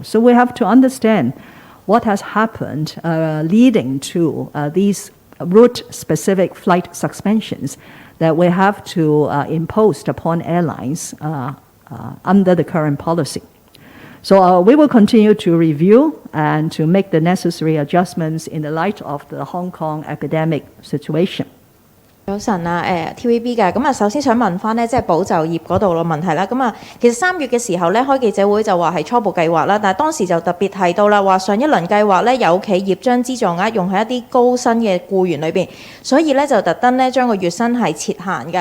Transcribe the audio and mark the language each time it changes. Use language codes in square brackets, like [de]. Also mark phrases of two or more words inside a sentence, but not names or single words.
[en] So we have to understand what has happened leading to these route-specific flight suspensions that we have to impose upon airlines under the current policy. So we will continue to review and to make the necessary adjustments in the light of the Hong Kong academic situation. [yue] 早晨啊，TVB 嘅，咁啊首先想問翻呢，即係保就業嗰度嘅問題啦。咁啊，其實3月嘅時候呢，開記者會就話係初步計劃啦，但係當時就特別提到啦，話上一輪計劃呢，有企業將資助額用喺一啲高薪嘅僱員裏邊，所以呢就特登呢將個月薪係設限嘅。